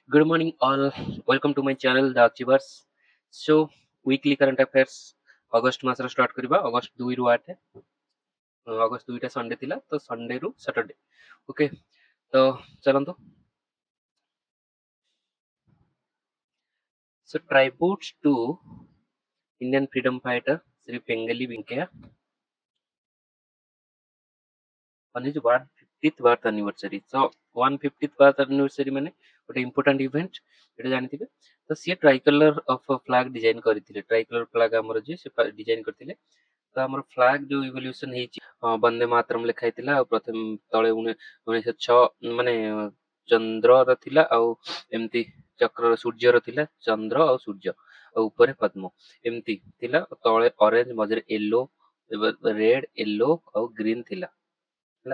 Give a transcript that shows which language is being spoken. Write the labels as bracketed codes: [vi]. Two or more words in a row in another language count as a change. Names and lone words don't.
[en] Good morning, all. Welcome to my channel, The Achievers. So, weekly current affairs [or] ଅଗଷ୍ଟ ମାସର ଷ୍ଟାର୍ଟ କରିବା ଅଗଷ୍ଟ 2 ରୁ 8 ଅଗଷ୍ଟ 2ଟା ସଣ୍ଡେ ଥିଲା ତ ସଣ୍ଡେ ରୁ ସାଟରଡେ ଓକେ ତ ଚାଲନ୍ତୁ [en] so tributes to Indian freedom fighter Sri Pengali Venkaya on his 150th birth anniversary. So 150th birth anniversary [or] ମାନେ ଗୋଟେ [en] important event [or] ଏଟା ଜାଣିଥିବେ ତ ସିଏ [en] tricolour of flag design [or] କରିଥିଲେ [en] tricolour flag [or] ଆମର ଯିଏ ସେ ଡିଜାଇନ କରିଥିଲେ ତ ଆମର ଫ୍ଲାଗ ଯୋଉ ଇଭଲ୍ୟୁସନ ହେଇଛି ବନ୍ଦେ ମାତରମ୍ ଲେଖା ହେଇଥିଲା ଆଉ ପ୍ରଥମ ତଳେ 1906 ମାନେ ଚନ୍ଦ୍ରର ଥିଲା ଆଉ ଏମିତି ଚକ୍ରର ସୂର୍ଯ୍ୟର ଥିଲା ଚନ୍ଦ୍ର ଆଉ ସୂର୍ଯ୍ୟ ଆଉ ଉପରେ ପଦ୍ମ ଏମିତି ଥିଲା ତଳେ ଅରେଞ୍ଜ ମଝିରେ [en] yellow red yellow [or] ଆଉ ଗ୍ରୀନ ଥିଲା ହେଲା